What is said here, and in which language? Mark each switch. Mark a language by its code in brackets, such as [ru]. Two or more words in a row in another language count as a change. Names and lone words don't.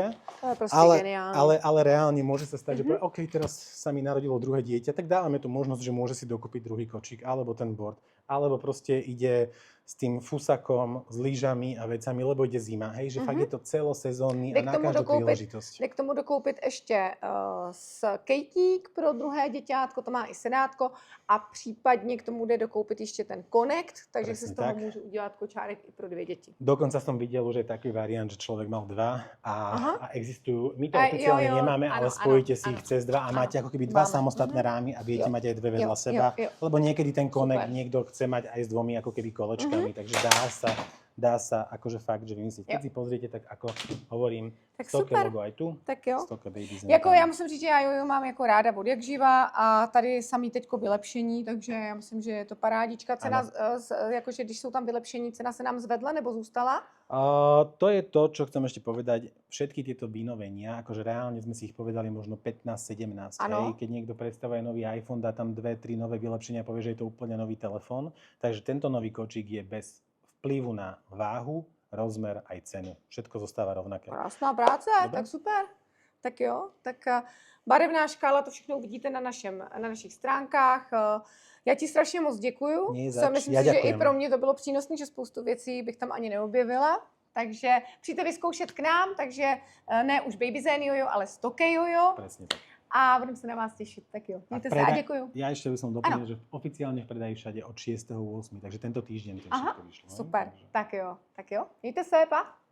[sk] To je proste geniálne. Ale reálne môže sa stať, že povie, OK, teraz sa mi narodilo druhé dieťa, tak dávame tu možnosť, že môže si dokúpiť druhý kočík, alebo ten board, alebo proste ide s tým fusakom, s lyžami a vecami, lebo ide zima, hej, že fakt je to celosezónny a na každú príležitosť. [cs] Jde k tomu dokoupit ještě skejtík pro druhé děťátko, to má i sedátko, a případně k tomu jde dokoupit ještě ten Connect, takže si z toho můžu udělat kočárek i pro 2 děti. [sk] Dokonca som videl, že je taký variant, že človek mal 2 a existujú, my to oficiálne nemáme, ale spojíte si ich cez 2 a máte ako keby 2 samostatné rámy a viete mať aj 2 vedľa seba, lebo niekedy ten Connect niekto chce mať aj s 2 ako keby kolečkami, takže dá sa akože fakt, že vymyslieť. Keď si pozriete, tak ako hovorím, Stokke logo aj tu, [cs] tak jo. Stokke Baby. Jako já musím říct, že já Jojo mám jako ráda od jak živa a tady samý teďko vylepšení, takže já myslím, že je to parádička. Cena, jakože když jsou tam vylepšení, cena se nám zvedla nebo zůstala? [sk] To je to, čo chcem ešte povedať. Všetky tieto vynovenia, akože reálne sme si ich povedali možno 15-17. Keď niekto predstavuje nový iPhone, dá tam 2-3 nové vylepšenia a povie, že je to úplne nový telefón. Takže tento nový kočík je bez vplyvu na váhu, rozmer aj cenu. Všetko zostáva rovnaké. [cs] Krásná práce, tak super. Tak jo, tak barevná škála, to všechno uvidíte na našich stránkách. Já ti strašně moc děkuju. Myslím si, že i pro mě to bylo přínosné, že spoustu věcí bych tam ani neobjevila. Takže přijďte vyzkoušet k nám, takže ne už Baby Zen Jojo, ale Stokke Jojo. [sk] Presne tak. [cs] A budem se na vás těšit. Tak jo, mějte se a děkuju. [sk] Ja ešte by som doplnil, že oficiálne v predaji všade od 6.8. Takže tento týždeň to všetko vyšlo. [cs] Super, tak jo. Mějte se, pa.